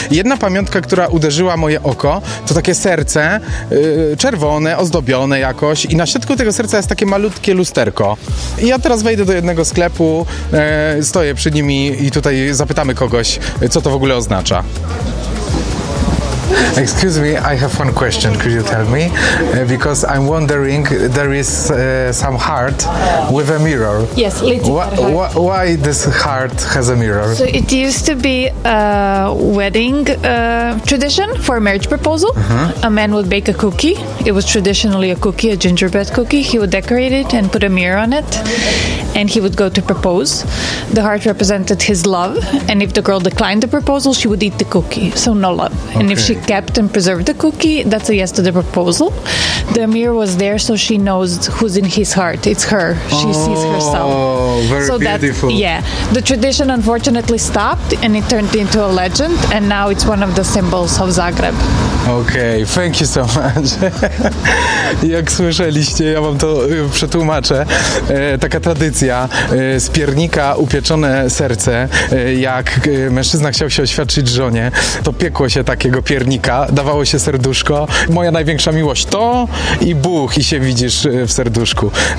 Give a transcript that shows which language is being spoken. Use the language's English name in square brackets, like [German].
[Polish] Jedna pamiątka, która uderzyła moje oko, to takie serce, czerwone, ozdobione jakoś. I na środku tego serca jest takie malutkie lusterko. I ja teraz wejdę do jednego sklepu, stoję przy nim i tutaj zapytamy kogoś, co to w ogóle oznacza. [English] Excuse me, I have one question, could you tell me? Because I'm wondering, there is some heart with a mirror. Yes, why this heart has a mirror? So it used to be a wedding tradition for a marriage proposal. Uh-huh. A man would bake a cookie. It was traditionally a cookie, a gingerbread cookie. He would decorate it and put a mirror on it. And he would go to propose. The heart represented his love. And if the girl declined the proposal, she would eat the cookie. So no love. Okay. And if she kept and preserved the cookie, that's a yes to the proposal. The mirror was there, so she knows who's in his heart. It's her. She sees herself. Oh, very beautiful. Yeah. The tradition unfortunately stopped and it turned into a legend. And now it's one of the symbols of Zagreb. Okay, thank you so much. [Polish] Jak słyszeliście, ja wam to przetłumaczę. Taka tradycja, z piernika upieczone serce, jak mężczyzna chciał się oświadczyć żonie, to piekło się takiego piernika, dawało się serduszko. Moja największa miłość to i Bóg, i się widzisz w serduszku.